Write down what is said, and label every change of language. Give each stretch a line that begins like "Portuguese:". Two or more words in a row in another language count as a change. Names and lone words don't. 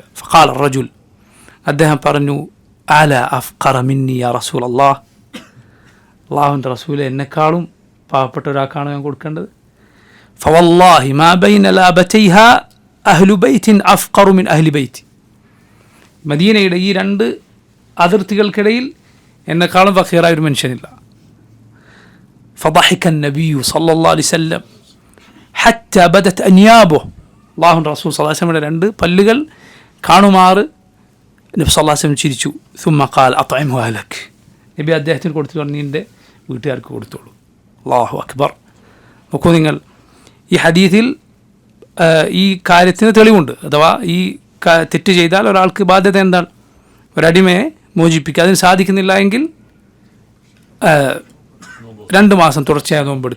Arabic: فقال رجل,
Malayalam: അദ്ദേഹം പറഞ്ഞു,
Arabic: على أفقر مني يا رسول الله,
Malayalam: അല്ലാഹുവിൻ്റെ റസൂലെ, എന്നെക്കാളും പാവപ്പെട്ട ഒരാൾക്കാണ് ഞാൻ കൊടുക്കേണ്ടത്.
Arabic: فوالله ما بين لابتيها أهل بيت أفقر من أهل بيتي,
Malayalam: മദീനയുടെ ഈ 2 അതിർത്തികൾക്കിടയിൽ എന്നെക്കാളും ഫഖീറായ ഒരു മനുഷ്യനില്ല.
Arabic: فضحك النبي صلى الله عليه وسلم حتى بدت أنيابه,
Malayalam: അല്ലാഹുവിൻ്റെ റസൂൽ
Arabic: صلى الله عليه وسلم
Malayalam: 2 പല്ലുകൾ കാണുമാറ് നബി
Arabic: صلى الله عليه وسلم
Malayalam: ചിരിച്ചു.
Arabic: ثم قال أطعمه أهلك,
Malayalam: നബി അദ്ദേഹത്തിന് കൊടുത്തു, നിൻ്റെ വീട്ടുകാർക്ക് കൊടുത്തോളൂ.
Arabic: الله أكبر.
Malayalam: നോക്കൂ നിങ്ങൾ, ഈ ഹദീസിൽ ഈ കാര്യത്തിന് തെളിവുണ്ട്. അഥവാ ഈ തെറ്റ് ചെയ്താൽ ഒരാൾക്ക് ബാധ്യത എന്താണ്? ഒരടിമയെ മോചിപ്പിക്കുക. അതിന് സാധിക്കുന്നില്ല എങ്കിൽ 2 മാസം തുടർച്ചയായി നോമ്പെടുക്കുക.